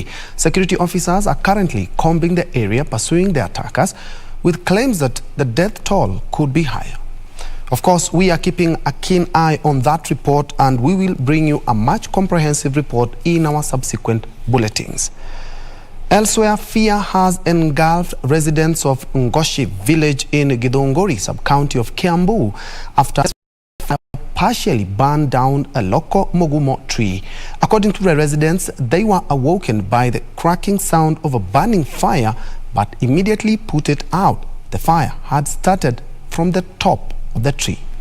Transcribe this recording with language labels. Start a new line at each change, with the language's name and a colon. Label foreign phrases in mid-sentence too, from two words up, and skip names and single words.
English: Security officers are currently combing the area, pursuing the attackers, with claims that the death toll could be higher. Of course, we are keeping a keen eye on that report, and we will bring you a much comprehensive report in our subsequent bulletins. Elsewhere, fear has engulfed residents of Ngoshi village in Githunguri sub-county of Kiambu after partially burned down a local mogumo tree. According to the residents, they were awoken by the cracking sound of a burning fire, but immediately put it out. The fire had started from the top of the tree.